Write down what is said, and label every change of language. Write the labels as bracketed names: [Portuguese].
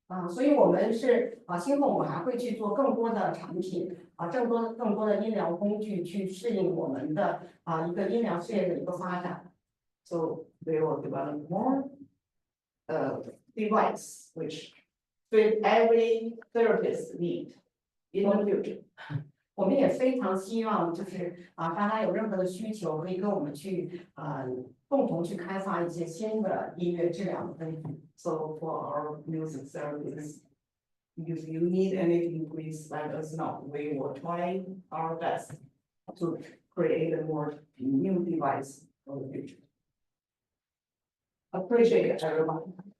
[Chinese] 所以我们是今后我们还会去做更多的产品更多的医疗工具去适应我们的一个医疗事业的一个发展。 [English] So they will develop more device which fit every therapist need in the future. [Chinese] 我们也非常希望就是大家有任何的需求，可以跟我们去共同去开发一些新的音乐治疗的工具。 [English] So for our music therapists, if you need anything, please let us know. We will try our best to create a more new device for the future. Appreciate it, everyone.